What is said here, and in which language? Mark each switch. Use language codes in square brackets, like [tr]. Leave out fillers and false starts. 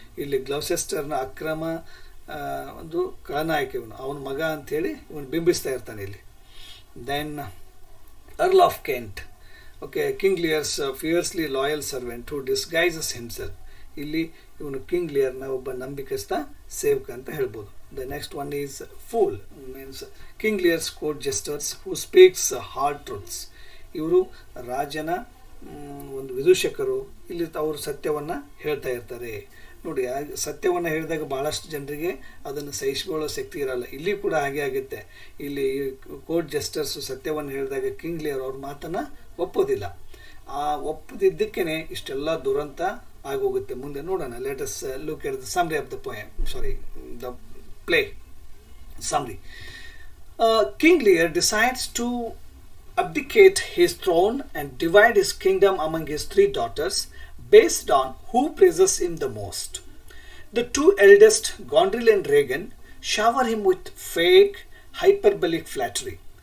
[kn] ಇಲ್ಲಿ ಗ್ಲೌಸೆಸ್ಟರ್ನ ಅಕ್ರಮ ಒಂದು ಖಳನಾಯಕ ಇವನು, ಅವನ ಮಗ ಅಂಥೇಳಿ ಇವನು ಬಿಂಬಿಸ್ತಾ ಇರ್ತಾನೆ ಇಲ್ಲಿ. [en] Then earl of Kent, okay, king Lear's fiercely loyal servant who disguises himself. [kn] ಇಲ್ಲಿ ಇವನು ಕಿಂಗ್ ಲಿಯರ್ನ ಒಬ್ಬ ನಂಬಿಕಸ್ಥ ಸೇವಕ ಅಂತ ಹೇಳ್ಬೋದು. [en] The next one is fool, means King Lear's court jesters who speaks hard truths. [kn] ಇವರು ರಾಜನ ಒಂದು ವಿದೂಷಕರು. ಇಲ್ಲಿ ಅವರು ಸತ್ಯವನ್ನು ಹೇಳ್ತಾ ಇರ್ತಾರೆ. ನೋಡಿ, ಸತ್ಯವನ್ನು ಹೇಳಿದಾಗ ಭಾಳಷ್ಟು ಜನರಿಗೆ ಅದನ್ನು ಸಹಿಸಿಕೊಳ್ಳೋ ಶಕ್ತಿ ಇರಲ್ಲ. ಇಲ್ಲಿ ಕೂಡ ಹಾಗೆ ಆಗುತ್ತೆ. ಇಲ್ಲಿ ಕೋರ್ಟ್ ಜಸ್ಟರ್ಸು ಸತ್ಯವನ್ನು ಹೇಳಿದಾಗ ಕಿಂಗ್ ಲಿಯರ್ ಅವ್ರ ಮಾತನ್ನು ಒಪ್ಪೋದಿಲ್ಲ. ಆ ಒಪ್ಪದಿದ್ದಕ್ಕೇ ಇಷ್ಟೆಲ್ಲ ದುರಂತ ಆಗೋಗುತ್ತೆ. ಮುಂದೆ ನೋಡೋಣ. [en] Let us look at the summary of the poem, the play summary. King Lear decides to abdicate his throne and divide his kingdom among his 3 daughters based on who praises him the most. The 2 eldest, Gondril and Regan, shower him with fake, hyperbolic flattery.